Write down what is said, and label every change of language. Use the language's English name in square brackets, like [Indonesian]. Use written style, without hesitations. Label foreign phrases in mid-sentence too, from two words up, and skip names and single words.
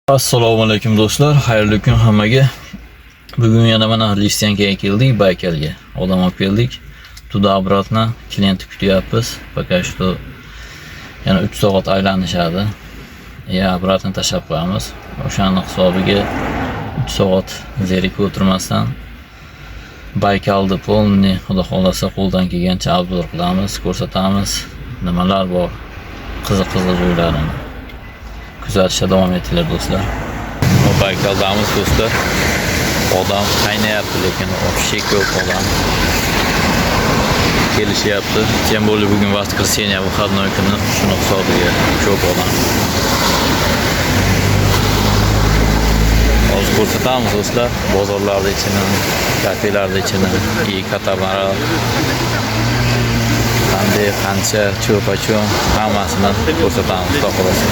[Uzbek] Assalomu alaykum do'stlar, xayrli kun hammaga. Bugun yana mana Listyankaga keldik, Baykalga. Odam olib keldik. [Russian] Tуда обратно [Uzbek] klient kutyapmiz. Пока что yana 3 soat aylanishadi. Обратно tashlab qo'yamiz. O'shaning hisobiga 3 soat zerikib o'tirmasdan Baykalni polni xudo xolasa qo'ldan kelgancha obzor qilamiz, ko'rsatamiz. Nimalar bor, qiziq joylarini kuzatishda davom etinglar do'stlar. Baykaldamiz do'stlar. Odam qaynayapti, lekin вообще ko'p odam kelishyapti. [Russian] Tем более [Uzbek] bugun [Russian] воскресенье, выходной [Uzbek] kuni, shuni hisobiga ko'p odam. Hozir ko'rsatamiz do'stlar, bozorlarda ichini, kafelarda ichini, katamaran qanday, qancha, cho'pa-cho'm hammasini ko'rsatamiz xudo xolasa.